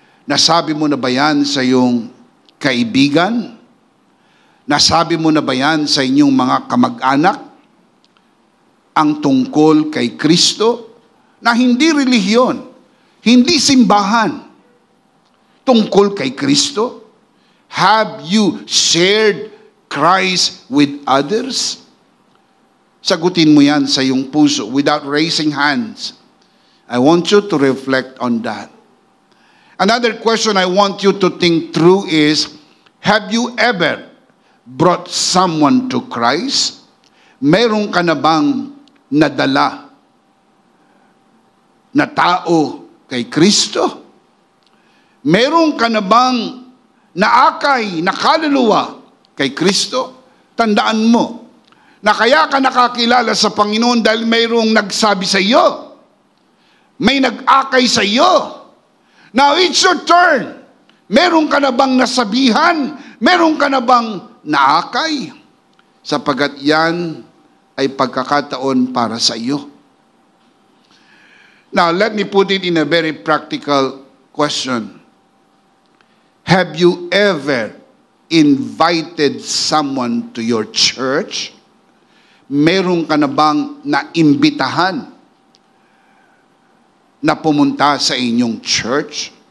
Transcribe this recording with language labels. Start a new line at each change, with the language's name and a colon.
Filipino: Nasabi mo na ba yan sa iyong kaibigan? Nasabi mo na ba yan sa inyong mga kamag-anak? Ang tungkol kay Kristo na hindi relihiyon, hindi simbahan, tungkol kay Kristo?
English: Have you shared Christ with others?
Filipino: Sagutin mo yan sa iyong puso
English: without raising hands. I want you to reflect on that. Another question I want you to think through is, have you ever brought someone to Christ?
Filipino: Meron ka na bang nadala na tao kay Kristo? Meron ka na bang naakay, nakaluluwa kay Kristo? Tandaan mo, na kaya ka nakakilala sa Panginoon dahil mayroong nagsabi sa iyo. May nag-akay sa iyo.
English: Now it's your turn.
Filipino: Meron ka na bang nasabihan? Meron ka na bang naakay? Sapagat yan ay pagkakataon para sa iyo.
English: Now, let me put it in a very practical question. Have you ever invited someone to your church?
Filipino: Meron ka na bang naimbitahan na pumunta sa inyong church?